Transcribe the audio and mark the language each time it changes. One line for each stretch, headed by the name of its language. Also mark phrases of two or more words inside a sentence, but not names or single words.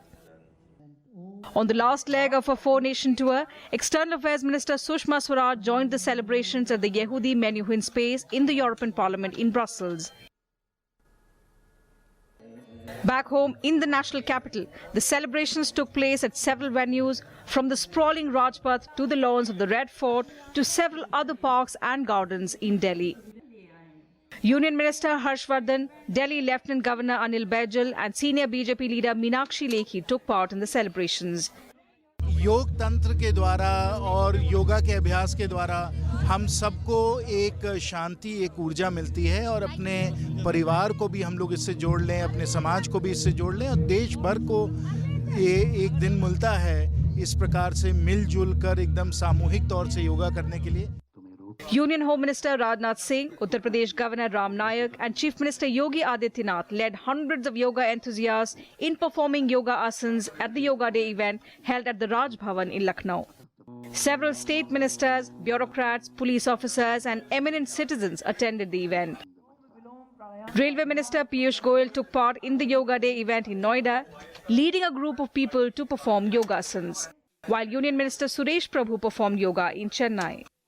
English: On the last leg of a four-nation tour, External Affairs Minister Sushma Swaraj joined the celebrations at the Yehudi Menuhin space in the European Parliament in Brussels. Back home in the national capital, the celebrations took place at several venues, from the sprawling Rajpath to the lawns of the Red Fort to several other parks and gardens in Delhi. Union Minister Harshvardhan, Delhi Lieutenant Governor Anil Baijal and senior BJP leader Meenakshi Lekhi took part in the celebrations.
Hindi: योग तंत्र के द्वारा और योगा के अभ्यास के द्वारा हम सबको एक शांति, एक ऊर्जा मिलती है और अपने परिवार को भी हम लोग इससे जोड़ लें, अपने समाज को भी इससे जोड़ लें और देश भर को ये एक दिन मिलता है इस प्रकार से मिलजुल कर एकदम सामूहिक तौर से योगा करने के लिए.
English: Union Home Minister Rajnath Singh, Uttar Pradesh Governor Ram Nayak and Chief Minister Yogi Adityanath led hundreds of yoga enthusiasts in performing yoga asans at the Yoga Day event held at the Raj Bhavan in Lucknow. Several state ministers, bureaucrats, police officers and eminent citizens attended the event. Railway Minister Piyush Goyal took part in the Yoga Day event in Noida, leading a group of people to perform yoga asans, while Union Minister Suresh Prabhu performed yoga in Chennai.